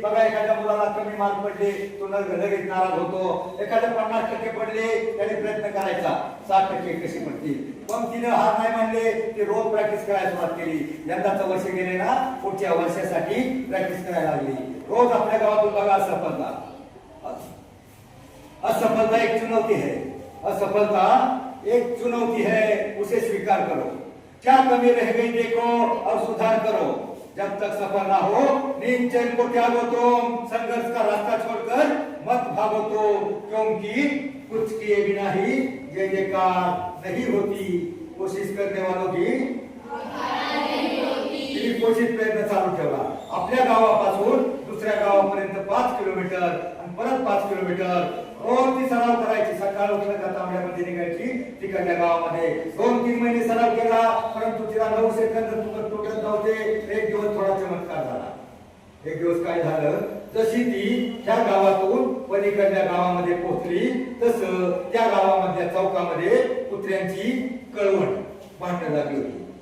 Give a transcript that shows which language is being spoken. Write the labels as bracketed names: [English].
[Marathi] बघा एखाद्या मुलाला कमी मार्क पडले तो लगेच नाराज होतो. एखाद्या 50% पडले त्याने प्रयत्न करायचा 60% कशी पडतील. पण तिनं हार नाही मानले, ती रोज प्रॅक्टिस करायला सुरुवात केली. यंदाचं वर्ष गेले ना, पुढच्या वर्षासाठी प्रॅक्टिस करायला लागली. रोज आपल्या गावातून बघा असफलता. [Hindi] असफलता एक चुनौती है, असफलता एक चुनौती है, उसे स्वीकार करो. क्या कमी रह गई देखो और सुधार करो. जब तक सफल ना हो नींद चैन को त्यागो तुम. संघर्ष का रास्ता छोड़कर मत भागो तुम, क्योंकि कुछ किए बिना ही जय जयकार नहीं होती. कोशिश करने वालों की कोशिश [Marathi] प्रयत्न चालू ठेवला. आपल्या गावापासून दुसऱ्या गावापर्यंत 5 किलोमीटर आणि परत 5 किलोमीटर रोज ती सराव करायची. सकाळ उठलं का तांबड्यामध्ये निघायची तिकडल्या गावामध्ये. 2-3 महिने सराव केला, परंतु तिला 9 सेकंद तुटत नव्हते. एक दिवस थोडा चमत्कार झाला. एक दिवस काय झालं, जशी ती त्या गावातून पलीकडल्या गावामध्ये पोहोचली तसं त्या गावामधल्या चौकामध्ये कुत्र्यांची कळवण भांडणं लागली होती.